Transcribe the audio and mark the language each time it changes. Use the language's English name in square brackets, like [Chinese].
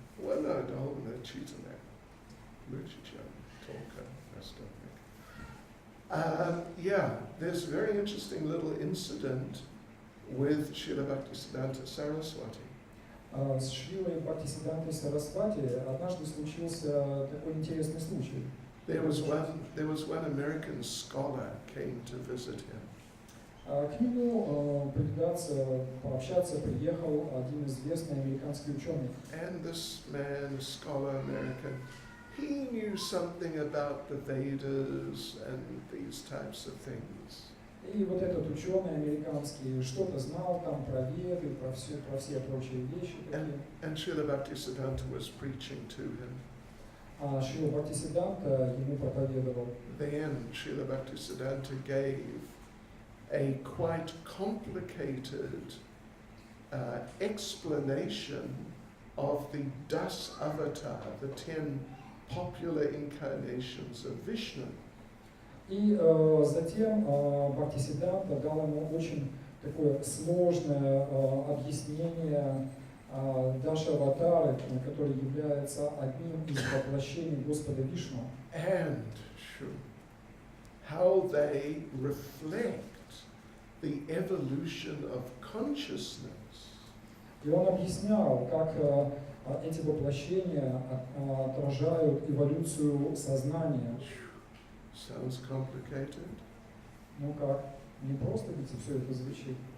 [English] Well, no, [Russian] духовного учителя. Учителя, толка, наставник. [English] Yeah, there's a very interesting little incident with Srila Bhaktisiddhanta Saraswati. [Russian] С Шрилой Бхактисиддхантой Сарасвати однажды случился такой интересный случай. [English] There was one American scholar came to visit him. [Russian] К нему повидаться, пообщаться приехал один известный американский ученый. [English] And this man, scholar American, he knew something about the Vedas and these types of things. [Russian] И вот этот ученый американский что-то знал там про Веды, про все прочие вещи. [English] And Srila Bhaktisiddhanta was preaching to him. [Russian] А Шрила Бхактисиддханта ему проповедовал. [English] Then Srila Bhaktisiddhanta gave a quite complicated explanation of the Das Avatar, the 10 popular incarnations of Vishnu. [Russian] И затем Бхактисиддханта дал ему очень такое сложное объяснение Дашаватары, который является одним из воплощений Господа Вишну. [English] And how they reflect the evolution of consciousness. [Russian] И он объяснял, как эти воплощения отражают эволюцию сознания. [English] Sounds complicated. [Russian] Ну как, не просто ведь все это звучит.